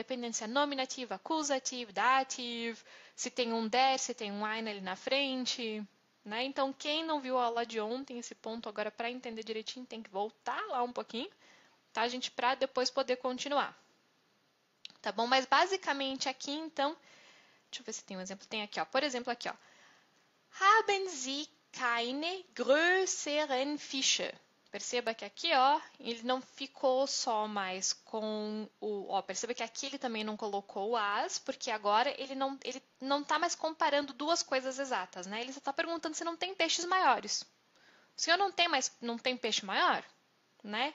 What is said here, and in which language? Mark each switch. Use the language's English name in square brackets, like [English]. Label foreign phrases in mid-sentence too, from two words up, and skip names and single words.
[Portuguese] Dependendo se é nominativo, acusativo, dativo, se tem um der, se tem um ein ali na frente, né? Então, quem não viu a aula de ontem, esse ponto agora para entender direitinho, tem que voltar lá um pouquinho, tá, gente? Para depois poder continuar. Tá bom? Mas basicamente aqui, então, deixa eu ver se tem um exemplo. Tem aqui, ó. Por exemplo, aqui, ó. [German] Haben Sie keine größeren Fische? [Portuguese] Perceba que aqui, ó, ele não ficou só mais com o... Ó, perceba que aqui ele também não colocou o as, porque agora ele não tá mais comparando duas coisas exatas, né? Ele só está perguntando se não tem peixes maiores. O senhor não tem peixe maior, né?